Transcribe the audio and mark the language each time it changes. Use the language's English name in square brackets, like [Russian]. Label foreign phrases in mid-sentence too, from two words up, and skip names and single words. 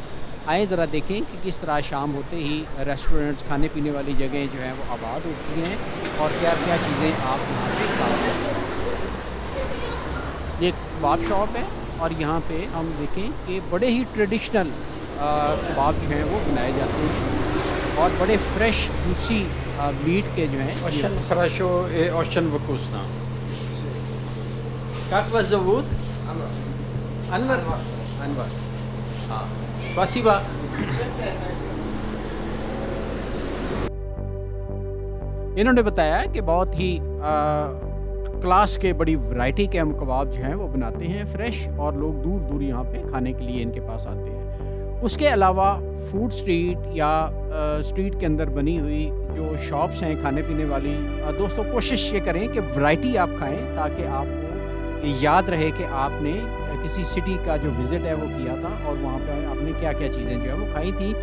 [Hindi] आए ज़रा देखें कि किस तरह शाम होते ही रेस्टोरेंट्स, खाने पीने वाली जगहें जो हैं वो आबाद होती हैं और क्या क्या चीज़ें आप यहाँ पे खा सकते हैं। ये [English] kebab shop [Hindi] है और यहाँ पे हम देखें कि बड़े ही ट्रेडिशनल कबाब जो हैं वो बनाए जाते हैं और बड़े [English] fresh juicy meat [Hindi] के जो हैं [Russian] Очень хорошо и очень вкусно. Как вас зовут? Анвар. Анвар. [Hindi] हाँ, [Russian] спасибо. [Hindi] इन्होंने बताया कि बहुत ही क्लास के बड़ी वैरायटी के हम कबाब जो हैं वो बनाते हैं फ्रेश और लोग दूर दूर यहाँ पे खाने के लिए इनके पास आते हैं उसके अलावा [English] food street [Hindi] या स्ट्रीट के अंदर बनी हुई जो शॉप्स हैं खाने पीने वाली, दोस्तों कोशिश ये करें कि वैरायटी आप खाएं ताकि आपको याद रहे कि आपने किसी सिटी का जो विज़िट है वो किया था और वहाँ पे आपने क्या क्या चीज़ें जो है वो खाई थी।